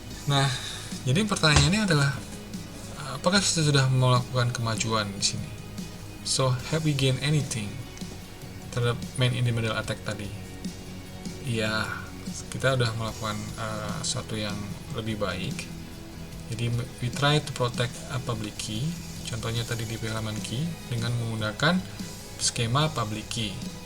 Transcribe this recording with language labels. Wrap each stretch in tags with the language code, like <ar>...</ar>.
<id>Nah, jadi pertanyaannya adalah apakah kita sudah melakukan kemajuan di sini?</id> <en>So, have we gained anything</en> <id>terhadap</id> <en>main in the middle attack</en> <id>tadi? Iya, kita sudah melakukan sesuatu yang lebih baik. Jadi</id> <en>we try to protect a public key.</en> <id>Contohnya tadi di halaman key dengan menggunakan skema public key.</id>